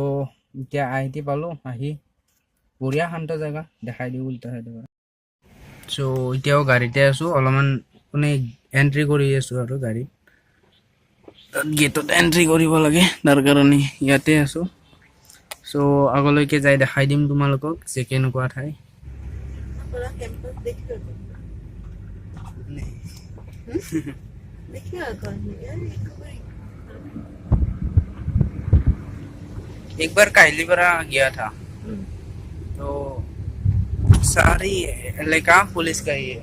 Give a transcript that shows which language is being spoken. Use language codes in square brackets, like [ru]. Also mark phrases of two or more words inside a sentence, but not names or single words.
[as] এতিয়া আইটি পালোঁ আহি বঢ়িয়া শান্ত জেগা দেখাই দিওঁ উল্টা চাইডৰ পৰা চ' এতিয়াও গাড়ীতে আছোঁ অলপমান মানে এণ্ট্ৰি কৰি আছোঁ আৰু গাড়ীত গেটত এণ্ট্ৰি কৰিব লাগে তাৰ কাৰণে ইয়াতে আছোঁ চ' আগলৈকে যাই দেখাই দিম তোমালোকক যে কেনেকুৱা ঠাই [hi] एक बार काहिलीपरा गया था तो सारी इलाका पुलिस का ही है